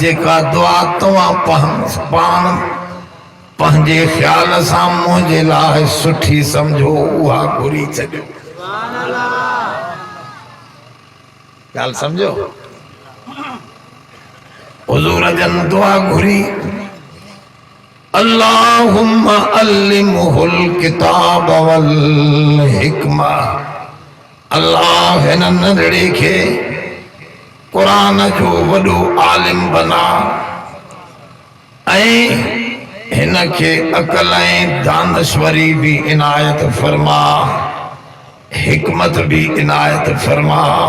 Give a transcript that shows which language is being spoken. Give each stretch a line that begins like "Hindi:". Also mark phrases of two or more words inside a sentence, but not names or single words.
Sindhi: जेका दुआ तव्हां पाण पंहिंजे ख़्याल सां मुंहिंजे लाइ सुठी समझो उहा घुरी छॾियो। ॻाल्हि समझो। हुजूर जन दुआ घुरी
Arabic: اللهم علمه الكتاب والحكمة.
Sindhi: अल्लाह हिन नंढड़े खे क़ुरान जो वॾो आलिम बना ऐं हिन खे अकल ऐं दानश्वरी भी इनायत फरमा हिकमत भी इनायत फरमा।